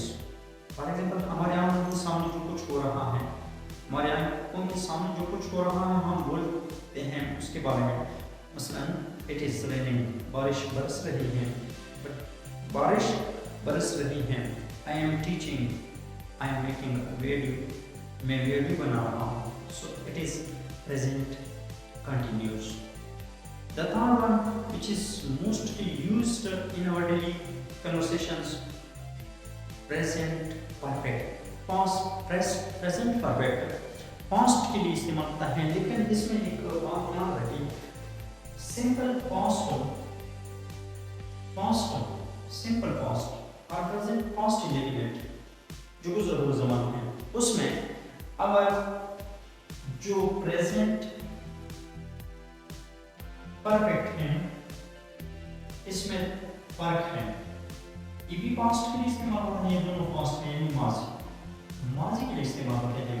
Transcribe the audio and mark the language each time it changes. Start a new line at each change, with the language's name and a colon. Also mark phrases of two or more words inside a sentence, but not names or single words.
English: for example
Urdu: ہمارے آنکھوں کے سامنے جو کچھ ہو رہا ہے، ہمارے آنکھوں کے سامنے جو کچھ ہو رہا ہے ہم بولتے ہیں اس کے بارے میں، مثلا
English: it is raining,
Urdu: بارش برس رہی ہے، بارش برس رہی ہے۔
English: I am teaching, I am making video,
Urdu: میں ویڈیو بنا رہا ہوں،
English: So it is present continuous. The third one, which is mostly used in our daily conversations, present perfect, present perfect,
Urdu: past کے لیے استعمال ہوتا ہے، لیکن اس میں ایک بات یاد رکھیں،
English: simple past
Urdu: ہو،
English: simple past
Urdu: اور
English: present past indefinite
Urdu: جو گزرا ہوا زمان ہے، اس میں اگر جو present پرفیکٹ ہیں اس میں فرق ہے، یہ بھی پاسٹ کے لیے استعمال ہوتا ہے، یہ دونوں پاسٹ ہیں، یعنی ماضی کے لیے استعمال ہوتے ہیں۔